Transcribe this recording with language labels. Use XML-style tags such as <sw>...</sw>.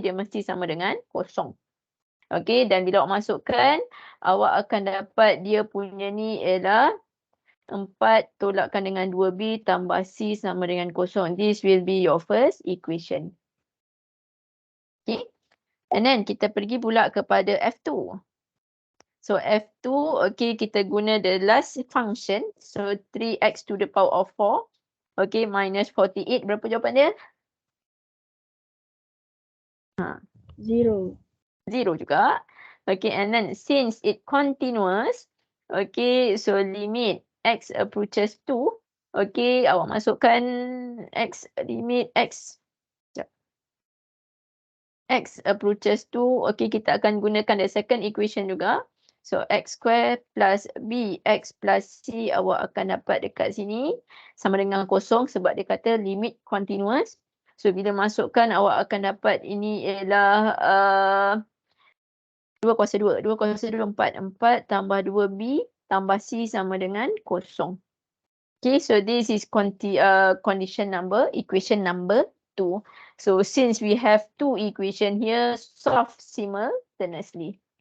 <ms>Dia mesti sama dengan kosong. Okay, dan bila awak masukkan, awak akan dapat dia punya ni ialah 4 tolakkan dengan 2B tambah C sama dengan kosong.</ms> <en>This will be your first equation.</en> <ms>Okay,</ms> <en>and then</en> <ms>kita pergi pula kepada F2.</ms> <en>So F2, okay,</en> <ms>kita guna</ms> <en>the last function. So 3x to the power of 4. Okay, minus 48.</en> <ms>Berapa jawapan dia?</ms> <en>0.</en> <ms>0 juga.</ms> <en>Okay, and then since it continuous, okay, so limit x approaches 2.</en> <ms>Okay, awak masukkan x, limit x.</ms> <en>X approaches 2. Okay,</en> <ms>kita akan gunakan</ms> <en>the second equation juga.</en> <ms>So</ms> <en>x square plus bx plus c</en> <ms>awak akan dapat dekat sini sama dengan kosong sebab dia kata limit continuous. So bila masukkan awak akan dapat ini ialah 2 kuasa 2. 2 kuasa 2, 4. 4 tambah 2b tambah c sama dengan kosong.</ms> <en>Okay, so this is condition number, equation number 2. So since we have two equation here, solve simultaneously.</en>